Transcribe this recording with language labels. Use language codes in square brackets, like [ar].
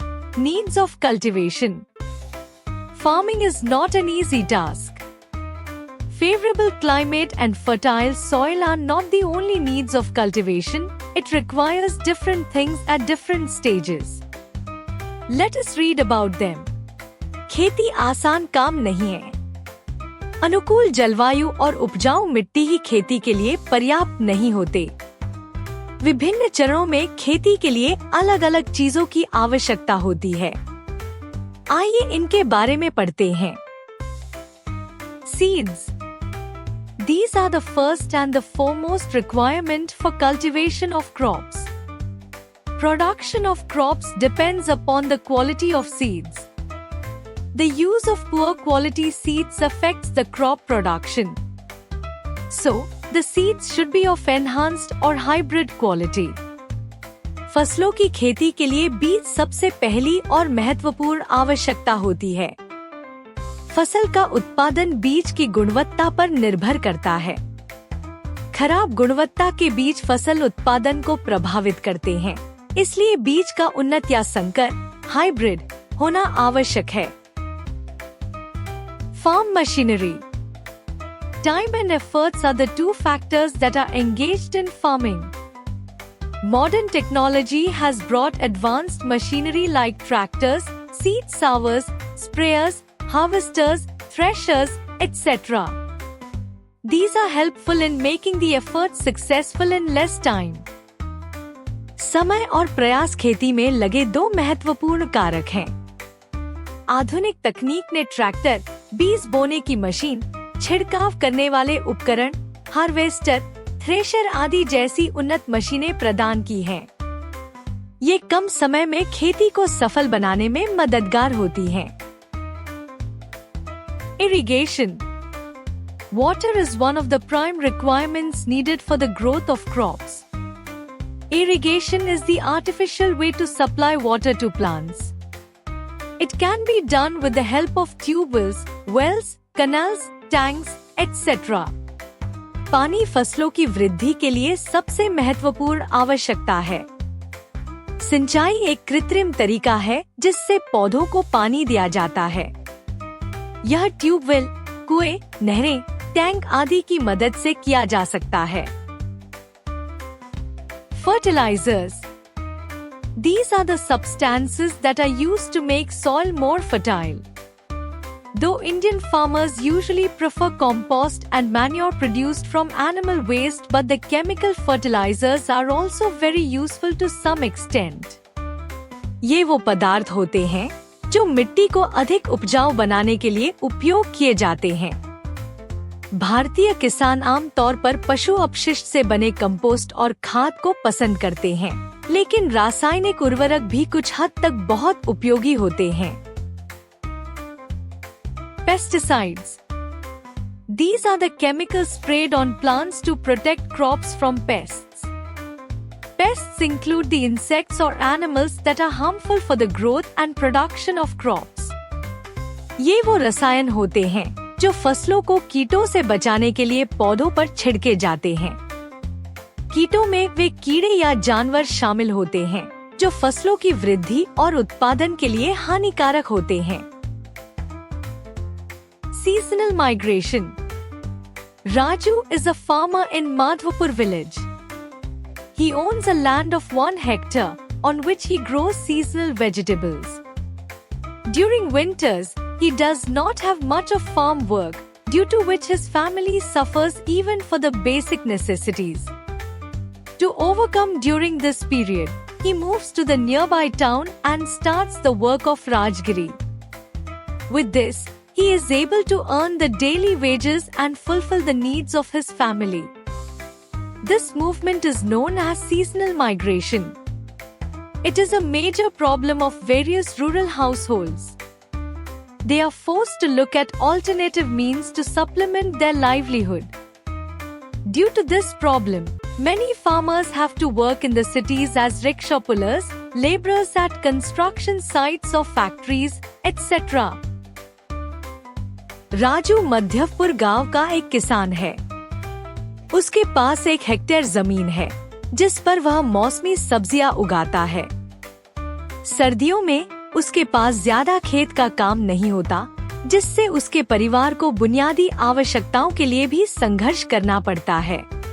[en] Needs of cultivation. Farming is not an easy task. Favorable climate and fertile soil are not the only needs of cultivation. It requires different things at different stages. Let us read about them. [hi] खेती आसान काम नहीं है। अनुकूल जलवायु और उपजाऊ मिट्टी ही खेती के लिए पर्याप्त नहीं होते। विभिन्न चरणों में खेती के लिए अलग अलग चीजों की आवश्यकता होती है। आइए इनके बारे में पढ़ते हैं। [en] Seeds. These are the first and the foremost requirement for cultivation of crops. Production of crops depends upon the quality of seeds. The use of poor quality seeds affects the crop production. So, the seeds should be of enhanced or hybrid quality. [hi] फसलों की खेती के लिए बीज सबसे पहली और महत्वपूर्ण आवश्यकता होती है। फसल का उत्पादन बीज की गुणवत्ता पर निर्भर करता है। खराब गुणवत्ता के बीज फसल उत्पादन को प्रभावित करते हैं, इसलिए बीज का उन्नत या संकर हाइब्रिड होना आवश्यक है। [en] Farm machinery. Time and efforts are the two factors that are engaged in farming. Modern technology has brought advanced machinery like tractors, seed sowers, sprayers, harvesters, threshers, etc. These are helpful in making the effort successful in less time. [hi] समय और प्रयास खेती में लगे दो महत्वपूर्ण कारक हैं। आधुनिक तकनीक ने ट्रैक्टर, बीज बोने की मशीन, छिड़काव करने वाले उपकरण, हार्वेस्टर, थ्रेशर आदि जैसी उन्नत मशीनें प्रदान की हैं। ये कम समय में खेती को सफल बनाने में मददगार होती हैं। [en] Irrigation. Water is one of the prime requirements needed for the growth of crops. Irrigation is the artificial way to supply water to plants. It can be done with the help of tube wells, canals, tanks, etc. [hi] पानी फसलों की वृद्धि के लिए सबसे महत्वपूर्ण आवश्यकता है। सिंचाई एक कृत्रिम तरीका है जिससे पौधों को पानी दिया जाता है। यह ट्यूबवेल, कुएं, नहरें, टैंक आदि की मदद से किया जा सकता है। [en] Fertilizers. These are the substances that are used to make soil more fertile. Though Indian farmers usually prefer compost and manure produced from animal waste, but the chemical fertilizers are also very useful to some extent. [hi] ये वो पदार्थ होते हैं जो मिट्टी को अधिक उपजाऊ बनाने के लिए उपयोग किए जाते हैं। भारतीय किसान आम तौर पर पशु अपशिष्ट से बने कंपोस्ट और खाद को पसंद करते हैं, लेकिन रासायनिक उर्वरक भी कुछ हद तक बहुत उपयोगी होते हैं। [en] Pesticides. These are the chemicals sprayed on plants to protect crops from pests. Pests include the insects or animals that are harmful for the growth and production of crops. [hi] ये वो रसायन होते हैं जो फसलों को कीटों से बचाने के लिए पौधों पर छिड़के जाते हैं। कीटों में वे कीड़े या जानवर शामिल होते हैं जो फसलों की वृद्धि और उत्पादन के लिए हानिकारक होते हैं। [en] Seasonal migration. Raju is a farmer in Madhvapur village. He owns a land of 1 hectare on which he grows seasonal vegetables. During winters, he does not have much of farm work, due to which his family suffers even for the basic necessities. To overcome during this period, he moves to the nearby town and starts the work of Rajgiri. With this, he is able to earn the daily wages and fulfill the needs of his family. This movement is known as seasonal migration. It is a major problem of various rural households. They are forced to look at alternative means to supplement their livelihood. Due to this problem, many farmers have to work in the cities as rickshaw pullers, laborers at construction sites of factories, etc. [hi] Raju Madhyapur गांव का एक किसान है। उसके पास 1 hectare जमीन है जिस पर वह मौसमी सब्जियां उगाता है। सर्दियों में उसके पास ज्यादा खेत का काम नहीं होता, जिससे उसके परिवार को बुनियादी आवश्यकताओं के लिए भी संघर्ष करना पड़ता है।